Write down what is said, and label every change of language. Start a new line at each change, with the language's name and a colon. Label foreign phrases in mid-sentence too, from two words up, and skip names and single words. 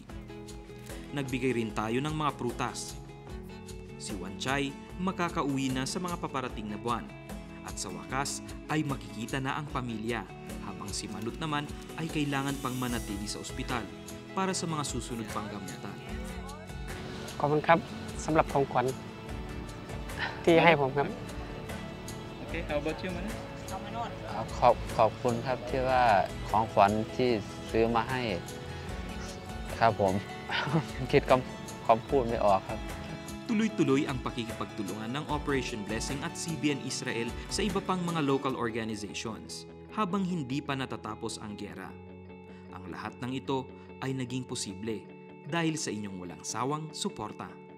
Filipino: Nagbigay rin tayo ng mga prutas. Si Wanchay makakauwi na sa mga paparating na buwan. At sa wakas ay makikita na ang pamilya habang si Manut naman ay kailangan pang manatili sa ospital para sa mga susunod pang gamutan.
Thai: ขอบคุณครับสำหรับของขวัญที่ให้ผมครับ
English: Okay, how about you, man?
Thai: ขอบคุณครับที่ว่าของขวัญที่ซื้อมาให้ครับผม คิดคำพูดไม่ออกครับ
Filipino: Tuloy-tuloy ang pakikipagtulungan ng Operation Blessing at CBN Israel sa iba pang mga
English: local organizations
Filipino: habang hindi pa natatapos ang giyera. Ang lahat ng ito ay naging posible dahil sa inyong walang sawang suporta.